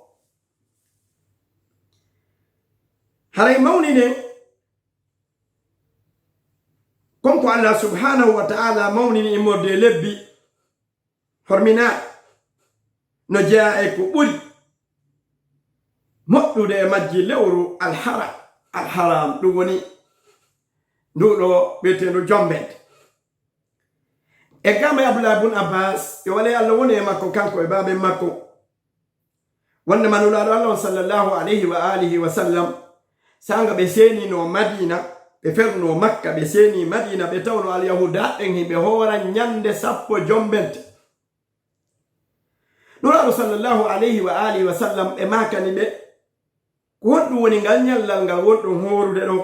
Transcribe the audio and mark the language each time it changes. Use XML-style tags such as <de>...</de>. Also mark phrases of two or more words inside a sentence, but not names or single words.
<ff>haray mawnine konko Allah</ff> <ar>سبحانه وتعالى</ar> <ff>mawnini immorde lebbi hormina no jeeya e ko ɓuri moƴƴude e majji lewru alharam ɗum woni nduɗo ɓiyeteɗo jombede. e gama Abdullah ibn Abbas yo wale Allah woni e makko kanko e babe makko wonde manulaɗo Allah</ff> <ar>صلى الله عليه وعلى آله وسلم</ar> <ff>sanga ɓe senino Madina ɓe ferno Makka ɓe seni Madina ɓe tawno alyahuda ɗen himɓe hoora ñande 10 jombente. nulaɗo</ff> <ar>صلى الله عليه وعلى آله وسلم</ar> <ff>ɓe makani ɓe ko honɗum woni ngal ñallal ngal wonɗon horude ɗo.</ff>